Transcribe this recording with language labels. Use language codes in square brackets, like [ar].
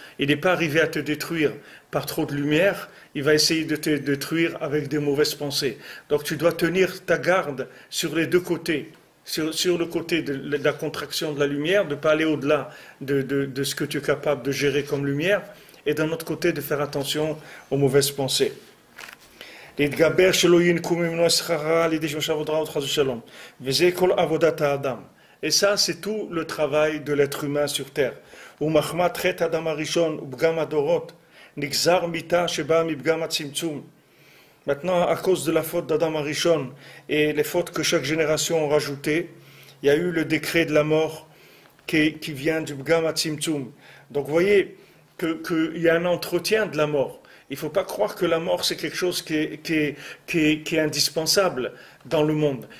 [fr] Il n'est pas arrivé à te détruire par trop de lumière, il va essayer de te détruire avec des mauvaises pensées. Donc tu dois tenir ta garde sur les deux côtés. Sur le côté de la contraction de la lumière, de ne pas aller au-delà de ce que tu es capable de gérer comme lumière, et d'un autre côté de faire attention aux mauvaises pensées. [he] להתגבר שלא ינקו ממנו שכרה על ידי שמשה ודרעות חס ושלום. וזה כל עבודת האדם. [fr] Et ça, c'est tout le travail de l'être humain sur terre. [he] ומחמת חטא האדם הראשון ופגם הדורות, נגזר מיתה שבאה מפגם הצמצום. [fr] Maintenant, à cause de la faute d'Adam Arishon et les fautes que chaque génération a rajoutées, il y a eu le décret de la mort qui vient du Pgam Hatzimtzum. Donc vous voyez qu'il y a un entretien de la mort. Il ne faut pas croire que la mort c'est quelque chose qui est indispensable dans le monde.